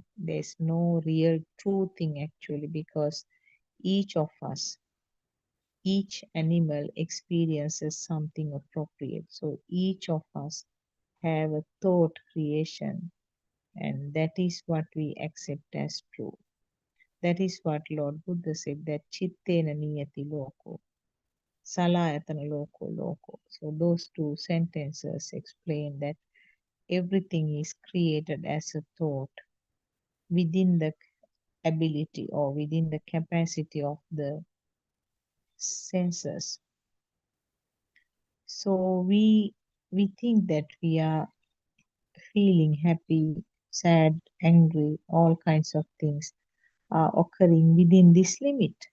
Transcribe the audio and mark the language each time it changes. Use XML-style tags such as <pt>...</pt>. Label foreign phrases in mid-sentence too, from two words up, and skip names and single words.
<en>There's no real true thing actually, because each of us, each animal experiences something appropriate. So each of us have a thought creation, and that is what we accept as true. That is what Lord Buddha said, that</en> <pi>chittena niyati loko, salayatana loko loko.</pi> <en>So those two sentences explain that everything is created as a thought within the ability or within the capacity of the senses. So we think that we are feeling happy, sad, angry, all kinds of things are occurring within this limit.</en>